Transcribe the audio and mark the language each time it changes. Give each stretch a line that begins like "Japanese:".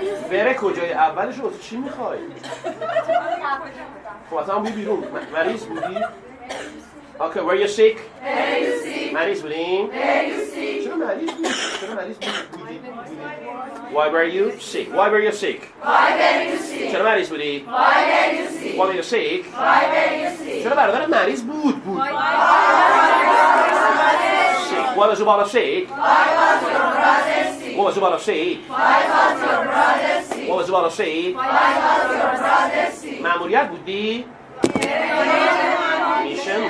Persian: Where کجای اولش رو چی میخوای؟ خب اصلا بی بیرون. مریض بودی؟
English: Okay, were you sick?
Persian: مریض بودیم؟ چرا مریض بودی؟
English: Why were you sick?
Persian: چرا مریض بودی؟
English: Why were you sick?
Persian: چرا برادرت مریض بود؟
English: Why was your brother sick? What was your brother sick? What was your brother sick?
Persian: مأموریت بودی؟ Mission?